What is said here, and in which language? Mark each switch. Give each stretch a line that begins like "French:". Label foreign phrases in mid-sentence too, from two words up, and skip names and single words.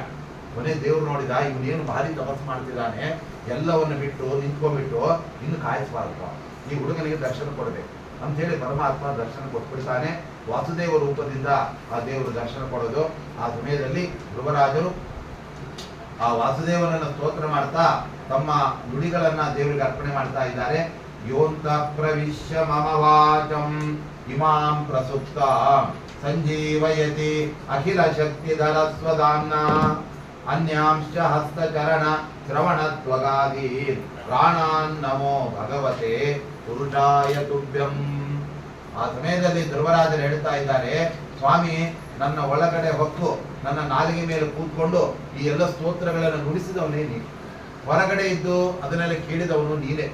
Kannada: ಕೊನೆ ದೇವ್ರು ನೋಡಿದ, ಇವನೇನು ಭಾರಿ ತಪಸ್ ಮಾಡ್ತಿದ್ದಾನೆ, ಎಲ್ಲವನ್ನು ಬಿಟ್ಟು ನಿಂತ್ಕೊಂಡ್ಬಿಟ್ಟು ಇನ್ನು ಕಾಯಿಸಬಾರ್ದು, ಈ ಹುಡುಗನಿಗೆ ದರ್ಶನ ಕೊಡಬೇಕು ಅಂತ ಹೇಳಿ ಪರಮಾತ್ಮ ದರ್ಶನ ಕೊಟ್ಬಿಡ್ತಾನೆ. ವಾಸುದೇವ ರೂಪದಿಂದ ಆ ದೇವರು ದರ್ಶನ ಕೊಡೋದು. ಆ ಸಮಯದಲ್ಲಿ ಧ್ರುವರಾಜರು ಆ ವಾಸುದೇವನನ್ನು ಸ್ತೋತ್ರ ಮಾಡ್ತಾ ತಮ್ಮ ನುಡಿಗಳನ್ನ ದೇವರಿಗೆ ಅರ್ಪಣೆ ಮಾಡ್ತಾ ಇದ್ದಾರೆ.
Sanskrit: ಯೋಂತ ಪ್ರವಿಶ್ಯ ಮಮ ವಾಚಂ ಇಮಾಂ ಪ್ರಸುಪ್ತ ಸಂಜೀವಯತಿ ಅಖಿಲ ಶಕ್ತಿಧರ ಸ್ವಧಾಮ್ನ ಅನ್ಯಾಂಶ್ಚ ಹಸ್ತಚರಣ ಶ್ರವಣತ್ವಗಾದಿ ಪ್ರಾಣಾನ್ ನಮೋ ಭಗವತೆ ಪುರುಷಾಯ ತುಭ್ಯಂ.
Kannada: ಆ ಸಮಯದಲ್ಲಿ ಧ್ರುವರಾಜರು ಹೇಳ್ತಾ ಇದ್ದಾರೆ, ಸ್ವಾಮಿ ನನ್ನ ಒಳಗಡೆ ಹೊಕ್ಕು ನನ್ನ ನಾಲಿಗೆ ಮೇಲೆ ಕೂತ್ಕೊಂಡು ಈ ಎಲ್ಲ ಸ್ತೋತ್ರಗಳನ್ನು ನುಡಿಸಿದವನೇ ನೀನು, ಹೊರಗಡೆ ಇದ್ದು ಅದನ್ನೆಲ್ಲ ಕೇಳಿದವನು ನೀನೇ.